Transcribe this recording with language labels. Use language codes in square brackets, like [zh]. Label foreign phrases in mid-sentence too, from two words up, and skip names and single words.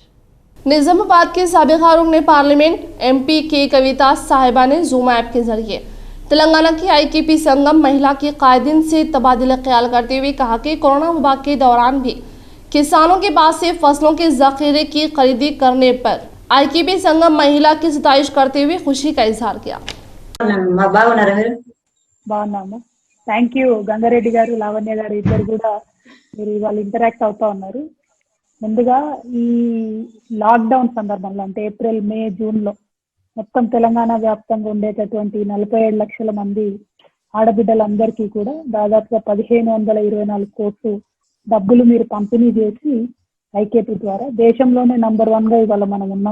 [ur] نظام آباد کے سابقہ رکن پارلیمنٹ MP کے کویتا صاحبہ نے زوم ایپ کے ذریعے تلنگانہ کی IKP سنگم مہیلا کے قائدین سے تبادلہ خیال کرتے ہوئے کہا کہ کورونا وبا کے دوران بھی کسانوں کے پاس سے فصلوں کے ذخیرے کی خریدی کرنے پر IKP سنگم مہیلا کی ستائش کرتے ہوئے خوشی کا اظہار کیا. [te] బాగున్నాము. [en] thank you [te] గంగారెడ్డి గారు, లావణ్య గారు ఇద్దరు కూడా మీరు వాళ్ళు ఇంటరాక్ట్ అవుతా ఉన్నారు. ముందుగా ఈ లాక్డౌన్ సందర్భంలో అంటే ఏప్రిల్, మే, జూన్లో మొత్తం తెలంగాణ వ్యాప్తంగా ఉండేటటువంటి 47 లక్షల మంది ఆడబిడ్డలందరికీ కూడా దాదాపుగా 1524 కోట్లు డబ్బులు మీరు పంపిణీ చేసి IKP ద్వారా దేశంలోనే నంబర్ 1గా ఇవాళ మనం ఉన్నాం.